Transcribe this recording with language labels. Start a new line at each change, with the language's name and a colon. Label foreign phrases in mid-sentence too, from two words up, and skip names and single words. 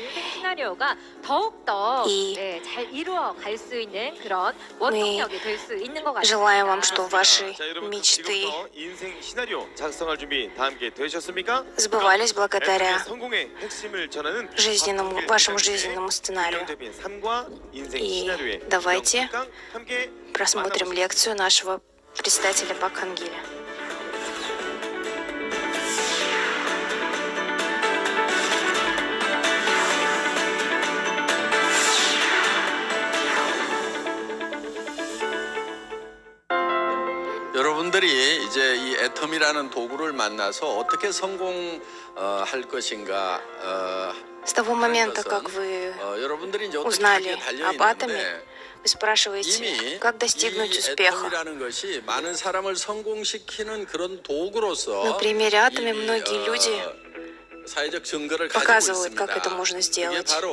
Russian: И мы желаем вам, что ваши мечты сбывались благодаря вашему жизненному сценарию. И давайте просмотрим лекцию нашего председателя Пак Хан Гиля.
Korean: 여러분들이 이제 이 애텀이라는 도구를 만나서 어떻게 성공할 것인가.
Russian: С того момента, как вы узнали об атоме, вы спрашиваете, как достигнуть успеха. На примере атома многие люди показывают, как это можно сделать.